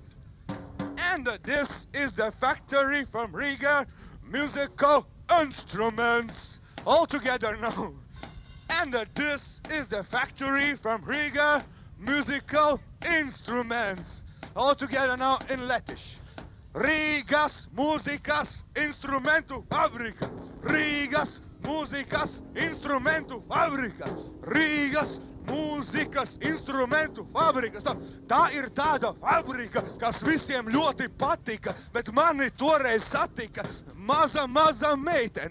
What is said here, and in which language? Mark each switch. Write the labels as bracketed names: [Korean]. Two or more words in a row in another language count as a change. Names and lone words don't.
[English] And this is the factory from Riga Musical Instruments. All together now. And this is the factory from Riga Musical Instruments. All together now in Lettish. [Latvian] Rigas Mūzikas Instrumentu Fabrika. Rigas Mūzikas Instrumentu Fabrika. Rigas Mūzikas instrumentu fabrikas. Tā ir tāda fabrika, kas visiem ļoti patika, bet mani toreiz satika maza meitene.